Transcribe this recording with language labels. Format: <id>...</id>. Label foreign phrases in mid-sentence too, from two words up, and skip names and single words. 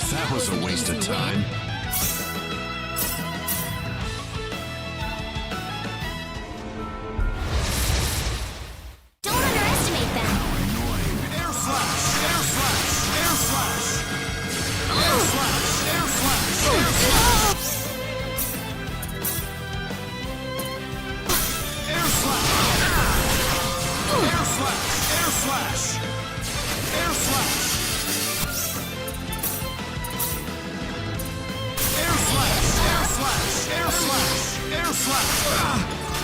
<en>That was a waste of time. Don't underestimate them. Air slash! Air slash! Air slash! Air slash! Air slash! Air slash! Air slash! Air slash! Air slash! Air slash! Air slash! Air slash! Air slash! Air slash!</en>